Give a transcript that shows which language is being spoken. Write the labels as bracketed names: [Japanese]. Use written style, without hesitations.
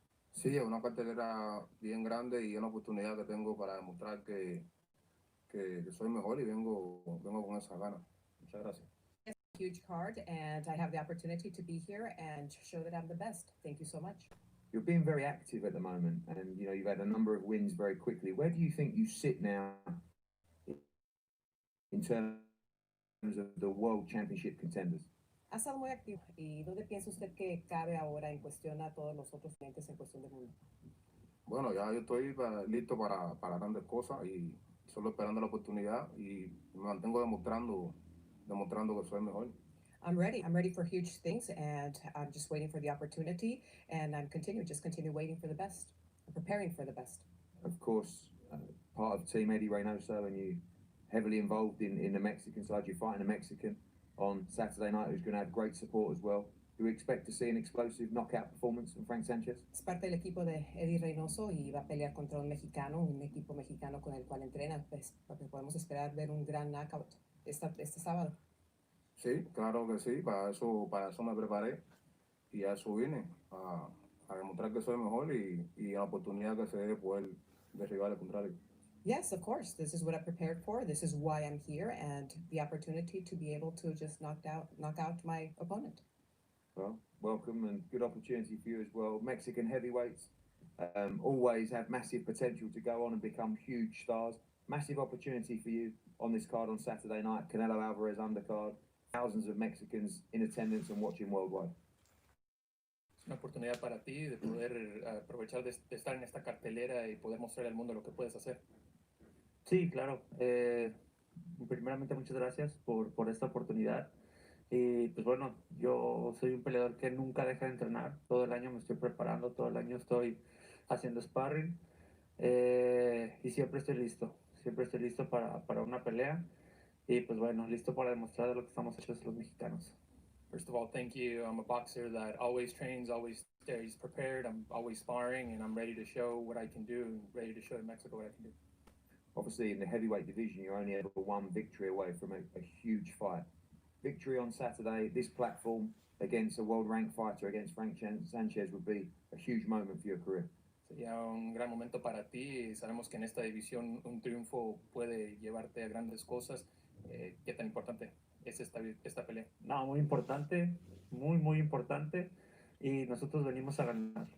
[Spanish] Sí, es una cartelera bien grande y una oportunidad que tengo para demostrar que soy mejor y vengo con esa gana. Muchas gracias. [English] It's a huge card, and I have the opportunity to be here and show that I'm the best. Thank you so much. You're being very active at the moment, and you've had a number of wins very quickly. Where do you think you sit now in terms of the World Championship contenders? [Spanish] Ha estado muy activo. ¿Y dónde piensa usted que cabe ahora en cuestión a todos los otros clientes en cuestión del mundo? Bueno, ya yo estoy listo para grandes cosas y solo esperando la oportunidad y me mantengo demostrando que soy mejor. [English] I'm ready for huge things, and I'm just waiting for the opportunity, and just continue waiting for the best, preparing for the best. Of course, part of Team Eddie Reynoso, and you heavily involved in the Mexican side. You're fighting a Mexican on Saturday night who's going to have great support as well. Do we expect to see an explosive knockout performance from Frank Sanchez? [Spanish] Es parte del equipo de Eddie Reynoso y va a pelear contra un equipo mexicano con el cual entrena. Pues podemos esperar ver un gran knockout este sábado. Sí, claro que sí, para eso me preparé y a eso vine, a demostrar que soy mejor y la oportunidad que se dé poder derribar al contrario. [English] Yes, of course. This is what I prepared for. This is why I'm here, and the opportunity to be able to just knock out my opponent. Well, welcome and good opportunity for you as well. Mexican heavyweights always have massive potential to go on and become huge stars. Massive opportunity for you on this card on Saturday night. Canelo Alvarez undercard. Thousands of Mexicans in attendance and watching worldwide. [Spanish] Es una oportunidad para ti de poder aprovechar de estar en esta cartelera y poder mostrar al mundo lo que puedes hacer. Sí, claro. Primeramente, muchas gracias por esta oportunidad. Y pues bueno, yo soy un peleador que nunca deja de entrenar. Todo el año me estoy preparando, todo el año estoy haciendo sparring. Y siempre estoy listo para una pelea. Y pues bueno, listo para demostrar lo que estamos hechos los mexicanos. [English] First of all, thank you. I'm a boxer that always trains, always stays prepared. I'm always sparring, and I'm ready to show what I can do, and ready to show Mexico what I can do. Obviously, in the heavyweight division, you're only ever one victory away from a huge fight. Victory on Saturday, this platform against a world-ranked fighter, against Frank Sanchez, would be a huge moment for your career. [Spanish] Sería un gran momento para ti. Sabemos que en esta división un triunfo puede llevarte a grandes cosas. ¿Qué tan importante es esta pelea? No, muy importante, muy importante. Y nosotros venimos a ganar.